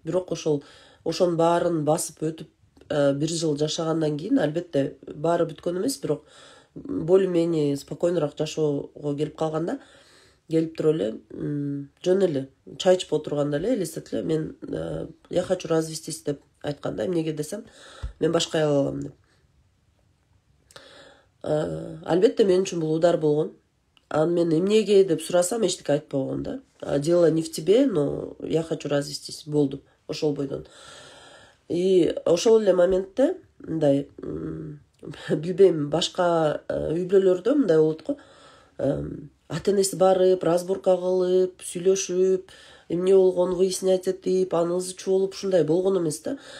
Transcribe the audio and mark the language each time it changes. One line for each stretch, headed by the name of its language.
Kyrgyz: Бирок ошонун баарын басып өтүп 1 жыл жашагандан кийин албетте баары бүткөн эмес, бирок
Russian: более-менее
Kyrgyz: спокойнураак жашоого келип калганда, келип туруп эле жөн эле чай ичип отурганда эле элестет эле, мен
Russian: я хочу развестись
Kyrgyz: деп айткан да. Эмнеге десем, мен башка аял алам деп. Албетте мен үчүн бул удар болгон. Анан мен эмнеге деп сурасам эчтеке айтпай койгон да.
Russian: Дело не в тебе, но я хочу развестись.
Kyrgyz: Болду ошол бойдон. И ошол эле моментте мындай билбейм, башка үй бүлөлөрдө мындай болот го. Ата энеси барып, разборка кылып, сүйлөшүп, эмне болгонун выяснять этип, анын ызы чуу болуп ушундай болгон эмес да.